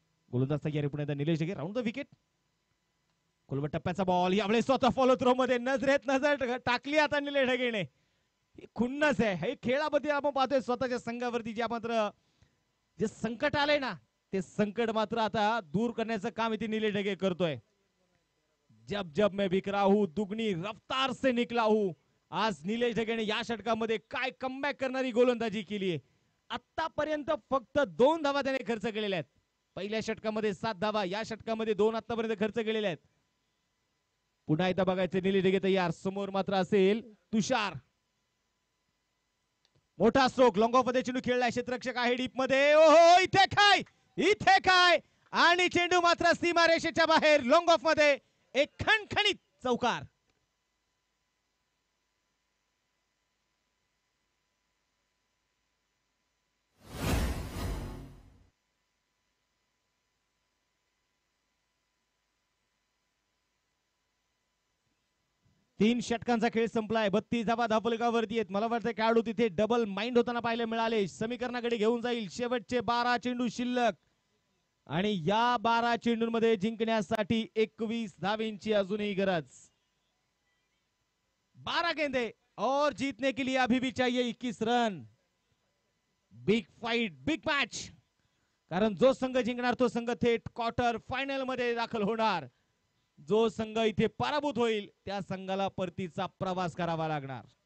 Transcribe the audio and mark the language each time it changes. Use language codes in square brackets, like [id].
[mr] गोलंदाज तयार पुण्याचा Nilesh Dhage round the wicket. कुलवट टप्प्याचा बॉल यावेळेस स्वतः फॉलो थ्रो मध्ये नजरेत नजर टाकली आता निलेश ढगेने. खुन्नस आहे हे खेळामध्ये आपण पाहतोय स्वतःच्या संघावरती ज्या मात्र जे संकट आलंय ना ते संकट मात्र आता दूर करण्याचं काम इथे निलेश ढगे करतोय. [hi] जब जब मैं बिक रहा हूं दुगनी रफ्तार से निकला हूं. [mr] आज निलेश ढगेने या षटकामध्ये काय कमबॅक करणारी गोलंदाजी केली आहे. आतापर्यंत फक्त 2 धावा त्याने खर्च केलेल्या आहेत. पहिल्या षटकामध्ये 7 धावा, या षटकामध्ये 2 आतापर्यंत खर्च केलेले आहेत. पुन्हा एकदा बघायचे निलेश ढगे तयार. समोर मात्र असेल तुषार. मोठा स्ट्रोक लॉंग ऑफ मध्ये चेंडू खेळलाय. क्षेत्ररक्षक आहे डीप मध्ये. ओहो इथे काय आणि चेंडू मात्र सीमारेषेच्या बाहेर लॉंग ऑफ मध्ये एक खणखणीत चौकार. तीन षटकांचा खेळ संपलाय. 32 धावा धावफलकावरती आहेत. मला वाटतं खेळाडू तिथे डबल माइंड होताना पाहायला मिळाले. समीकरणाकडे घेऊन जाईल. शेवटचे 12 चेंडू शिल्लक आणि या 12 चेंडूंमध्ये जिंकण्यासाठी 21 धावेंची अजूनही गरज. [hi] 12 गेंदे और जीतने के लिए अभी भी चाहिए 21 run. [en] Big fight, big match. [mr] कारण जो संघ जिंकणार तो संघ थेट क्वार्टर फायनल मध्ये दाखल होणार. जो संघ इथे पराभूत होईल त्या संघाला परतीचा प्रवास करावा लागणार.